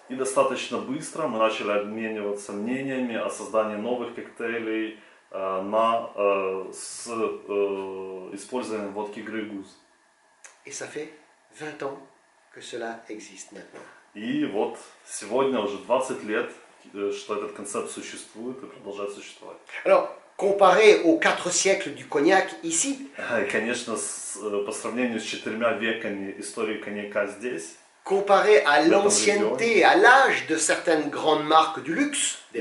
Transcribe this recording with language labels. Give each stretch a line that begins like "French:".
Russian: И достаточно быстро мы начали обмениваться мнениями о создании новых коктейлей с использованием водки Grey Goose.
French: Et ça fait 20 ans que cela existe maintenant.
Russian: И вот сегодня уже 20 лет, что этот концепт существует и продолжает существовать.
French: Alors, comparé aux 4 siècles du cognac ici,
Russian: И, конечно, по сравнению с 4 веками истории коньяка здесь,
French: comparé à l'ancienneté, à l'âge de certaines grandes marques du luxe, des